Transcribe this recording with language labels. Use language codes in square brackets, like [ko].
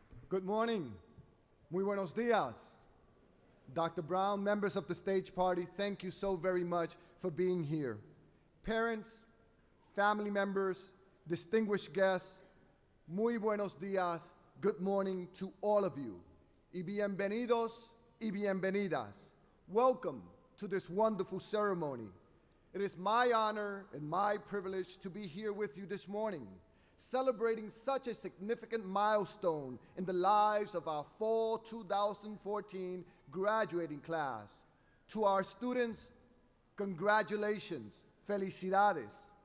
[en] Good morning. [es] Muy buenos dias. [en] Dr. Brown, members of the stage party, thank you so very much for being here. Parents, family members, distinguished guests, [es] muy buenos dias, [en] good morning to all of you. [es] Y bienvenidos y bienvenidas. [en] Welcome to this wonderful ceremony. It is my honor and my privilege to be here with you this morning, celebrating such a significant milestone in the lives of our fall 2014 graduating class. To our students, congratulations, [es] felicidades.